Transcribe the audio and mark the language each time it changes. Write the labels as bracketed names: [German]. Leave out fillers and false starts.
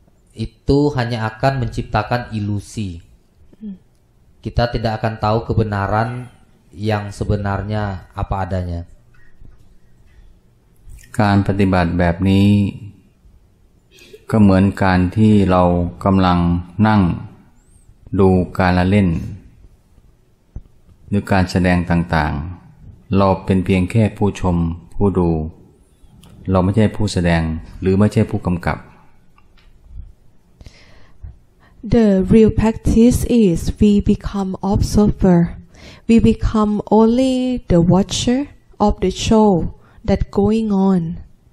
[Indonesian] Itu hanya akan menciptakan ilusi. Kita tidak akan tahu kebenaran yang sebenarnya apa adanya. [Thai] การปฏิบัติแบบนี้ก็เหมือนการที่เรากำลังนั่งดูการละเล่น หรือการแสดงต่างๆเราเป็นเพียงแค่ผู้ชมผู้ดูเราไม่ใช่ผู้แสดงหรือไม่ใช่ผู้กำกับ [English] The real practice is we become observer. We become only the watcher of the show that going on.